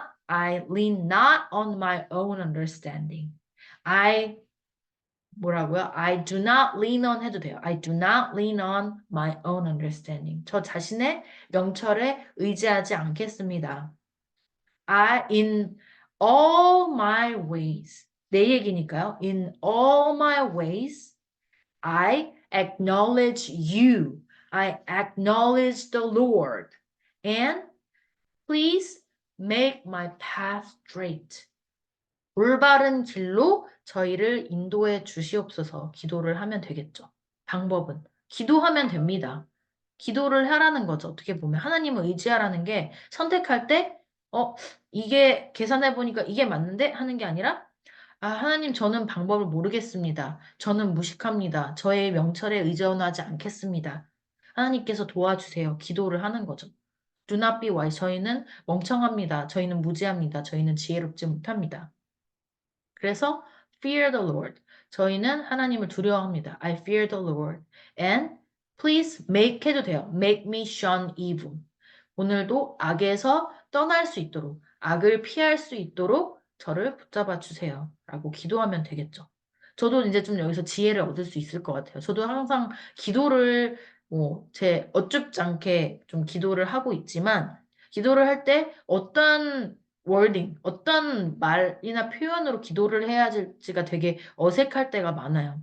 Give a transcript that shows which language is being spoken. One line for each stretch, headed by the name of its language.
English: I lean not on my own understanding.
Korean: 뭐라고요?
English: I do not lean on
Korean: 해도 돼요.
English: I do not lean on my own understanding.
Korean: 저 자신의 명철에 의지하지 않겠습니다.
English: In all my ways.
Korean: 내 얘기니까요.
English: In all my ways, I acknowledge you. I acknowledge the Lord. And please make my path straight.
Korean: 올바른 길로 저희를 인도해 주시옵소서 기도를 하면 되겠죠. 방법은 기도하면 됩니다. 기도를 하라는 거죠. 어떻게 보면 하나님을 의지하라는 게 선택할 때 이게 계산해 보니까 이게 맞는데 하는 게 아니라 하나님 저는 방법을 모르겠습니다. 저는 무식합니다. 저의 명철에 의존하지 않겠습니다. 하나님께서 도와주세요. 기도를 하는 거죠.
English: Do not be wise.
Korean: 저희는 멍청합니다. 저희는 무지합니다. 저희는 지혜롭지 못합니다. 그래서
English: fear the Lord.
Korean: 저희는 하나님을 두려워합니다.
English: I fear the Lord. And please make
Korean: 해도 돼요.
English: Make me shun evil.
Korean: 오늘도 악에서 떠날 수 있도록, 악을 피할 수 있도록 저를 붙잡아 주세요. 라고 기도하면 되겠죠. 저도 이제 좀 여기서 지혜를 얻을 수 있을 것 같아요. 저도 항상 기도를 제 어쭙지 않게 좀 기도를 하고 있지만, 기도를 할 때 어떤 월딩, 어떤 말이나 표현으로 기도를 해야 할지가 되게 어색할 때가 많아요.